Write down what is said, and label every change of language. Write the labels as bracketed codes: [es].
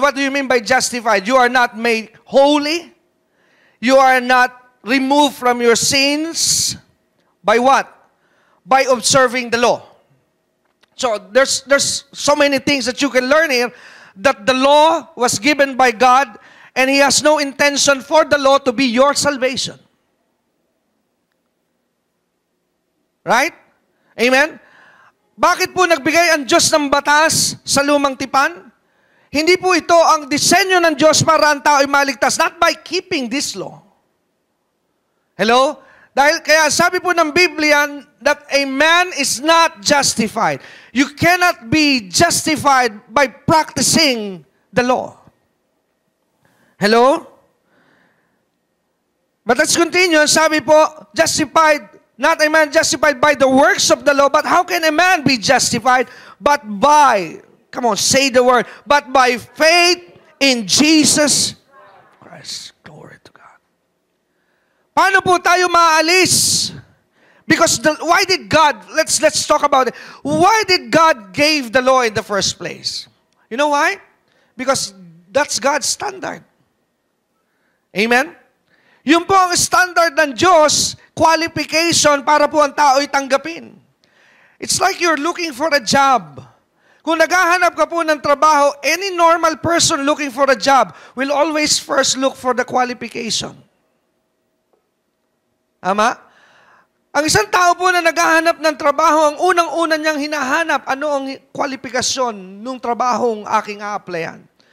[en] What do you mean by justified? You are not made holy. You are not removed from your sins. By what? By observing the law. So there's so many things that you can learn here, that the law was given by God and He has no intention for the law to be your salvation. Right? Amen? [tl] Bakit po nagbigay ang Diyos ng batas sa lumang tipan? Hindi po ito ang disenyo ng Diyos para ang tao ay maligtas, [en] not by keeping this law. [tl] Hello? Dahil kaya sabi po ng Biblia [en] that a man is not justified. You cannot be justified by practicing the law. Hello? But let's continue. [tl] Sabi po, [en] justified, not a man justified by the works of the law, but how can a man be justified? But by, come on, say the word, but by faith in Jesus Christ. Glory to God. [tl] Paano po tayo maalis? [en] Because why did God, let's talk about it. Why did God give the law in the first place? You know why? Because that's God's standard. Amen? [tl] Yun po ang standard ng Diyos, qualification para po ang tao ay tanggapin. [en] It's like you're looking for a job. [tl] Kung naghahanap ka po ng trabaho, [en] any normal person looking for a job will always first look for the qualification. Ama? [tl] Ang isang tao po na naghahanap ng trabaho, ang unang-una niyang hinahanap, ano ang kwalifikasyon nung trabahong aking a-applyan.